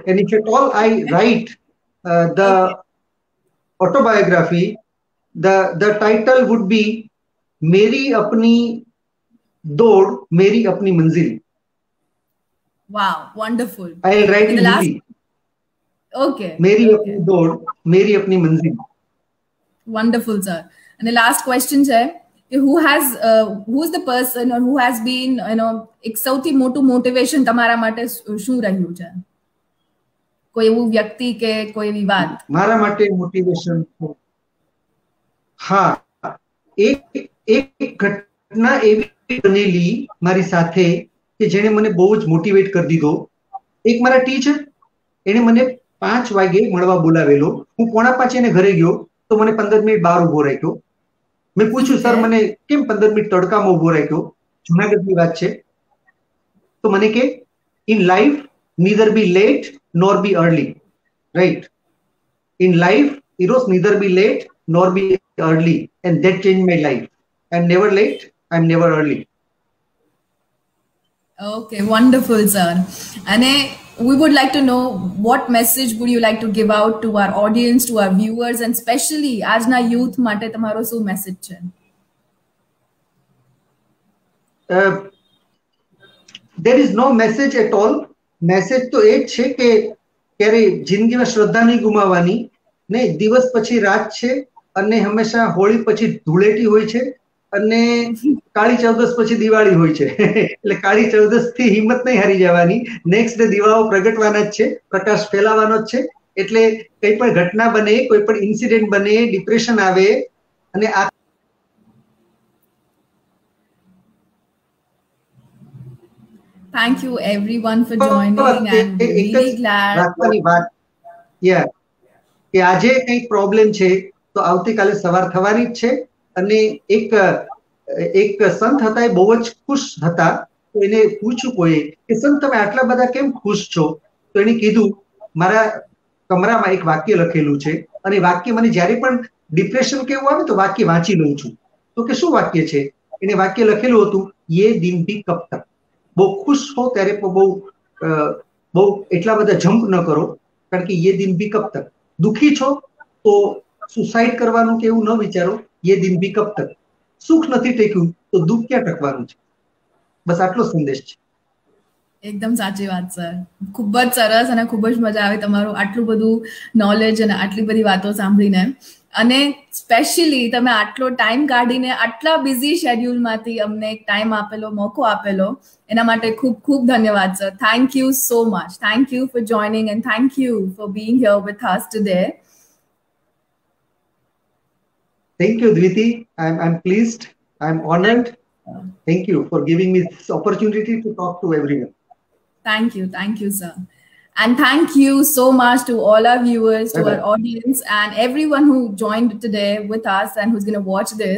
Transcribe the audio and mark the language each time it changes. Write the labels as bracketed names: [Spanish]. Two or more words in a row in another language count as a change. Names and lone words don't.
[English] And if at all I write the autobiography, the title would be [Hindi] मेरी अपनी दौड़ मेरी अपनी मंजिल. [English] Wow, wonderful. I'll write in Hindi. Okay. [Hindi] मेरी अपनी दौड़ मेरी अपनी मंजिल. [English] Wonderful, sir. And the last question है who's the person or who has been [Gujarati] એક સૌથી મોટું મોટિવેશન તમારા માટે શું રહ્યું છે? કોઈ એવું વ્યક્તિ કે કોઈ એવી વાત? મારા માટે મોટિવેશન હા એક ઘટના એવી બનેલી મારી સાથે કે જેણે મને બહુ જ મોટિવેટ કરી દીધો. એક મારા ટીચર એને મને 5 વાગે મળવા બોલાવેલો. હું 4:45 એને ઘરે ગયો તો મને 15 મિનિટ બહાર ઉભો રાખ્યો. મેં પૂછ્યું સર મને કેમ 15 મિનિટ તડકામાં ઉભો રાખ્યો? જુનાગઢની વાત છે. તો મને કે [English] in life neither be late nor be early, right? In life heroes neither be late nor be early, and that changed my life. I'm never late, I'm never early. Okay, wonderful, sir. And we would like to know what message would you like to give out to our audience, to our viewers, and especially [Gujarati] આજના youth માટે તમારો શું message છે? [English] There is no message at all. [Gujarati] Message તો એ જ છે કે ક્યારે જિંદગીમાં શ્રદ્ધા નહીં ગુમાવવાની. ને દિવસ પછી રાત છે અને હંમેશા હોળી પછી ધૂળેટી હોય છે અને કાળી ચૌદસ પછી દિવાળી હોય છે. એટલે કાળી ચૌદસ થી હિંમત નહીં હારી જવાની. [English] next day [Gujarati] દીવાઓ પ્રગટવાના જ છે, પ્રકાશ ફેલાવાનો જ છે. એટલે કઈ પણ ઘટના બને, કોઈ પણ ઇન્સિડન્ટ બને, ડિપ્રેશન આવે અને આ [English] Thank you everyone for joining. I'm really glad. Yeah. [Gujarati] કે આજે કંઈક પ્રોબ્લેમ છે તો આવતીકાલે સવાર થવાની જ છે. અને એક સંત હતા, એ બહુ જ ખુશ હતા. તો એને પૂછ્યું કોઈ કે સંત તમે આટલા બધા કેમ ખુશ છો? તો એને કીધું મારા કમરામાં એક વાક્ય લખેલું છે અને વાક્ય મને જ્યારે પણ ડિપ્રેશન કેવું આવે તો વાક્ય વાંચી લઉં છું. તો કે શું વાક્ય છે? એને વાક્ય લખેલું હતું [Hindi] ये दिन भी कब तक. [Gujarati] બહુ ખુશ હો ત્યારે બહુ એટલા બધા જમ્પ ન કરો, કારણ કે [Hindi] ये दिन भी कब तक. [Gujarati] દુખી છો તો સુસાઇડ કરવાનું કે એવું ન વિચારો. [Hindi] ये दिन भी कब तक. [Gujarati] સુખ નથી ટેક્યું તો દુઃખ ક્યાં ટકવાનું છે? બસ આટલો સંદેશ છે. એકદમ સાચી વાત સર. ખૂબ જ સરસ અને ખૂબ જ મજા આવે તમારું આટલું બધું નોલેજ અને આટલી બધી વાતો સાંભળીને. અને સ્પેશિયલી તમે આટલો ટાઈમ કાઢીને આટલા બિઝી શેડ્યુલમાંથી અમને એક ટાઈમ આપેલો, મોકો આપેલો, એના માટે ખૂબ ખૂબ ધન્યવાદ સર. [English] Thank you so much. Thank you for joining and thank you for being here with us today. Thank you, Dviti. I'm pleased. I'm honored. Thank you for giving me this opportunity to talk to everyone. Thank you, sir. And thank you so much to all our viewers, to our audience, and everyone who joined today with us and who's going to watch this.